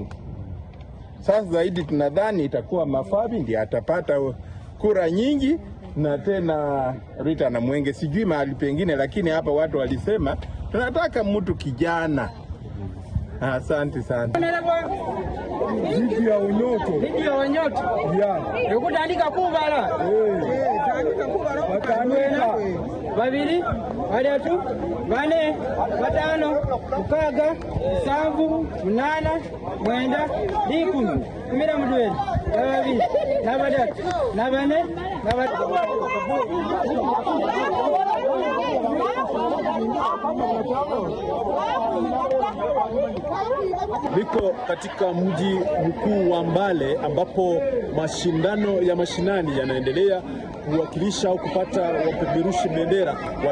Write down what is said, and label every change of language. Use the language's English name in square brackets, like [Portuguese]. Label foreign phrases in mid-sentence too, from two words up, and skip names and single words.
[Swahili] Sasa zaidi tunadhani itakuwa Mafabi ndiye atapata kura nyingi, na tena Rita na Mwenge sijui mahali pengine, lakini hapa watu walisema tunataka mtu kijana. Asante sana. Lydia Wanyoto. [English] Yeah. [Masaaba] Yokutandika kubala. Tandika kubala. Watandika. Babiri, badatu, bane, batano, mukaga, musanvu, munana, mwenda, 10. Kumira mudweli. Babiri, nabadatu, nabane, nabatu. [Swahili] Niko katika mji mkuu wa Mbale ambapo mashindano ya mashinani yanaendelea kuwakilisha au kupata wapeperushi bendera wa